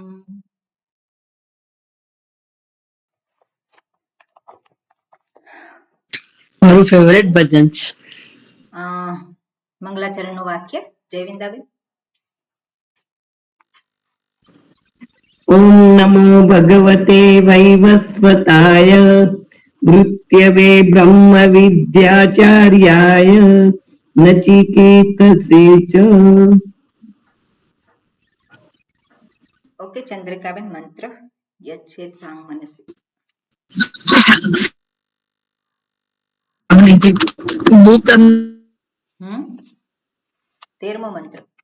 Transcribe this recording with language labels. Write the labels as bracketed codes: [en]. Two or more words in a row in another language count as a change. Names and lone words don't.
[gu] મારું ફેવરેટ ભજન છે. મંગલાચરણનું વાક્ય જયવિંદાબેન. [sa] ॐ नमो भगवते वैवस्वताय मृत्यवे ब्रह्मविद्याचार्याय नचिकेतसे च। [gu] ઓકે ચંદ્રિકાબેન, મંત્ર [sa] यच्छेद वांग मनसी. [gu] હમ 13મો મંત્ર.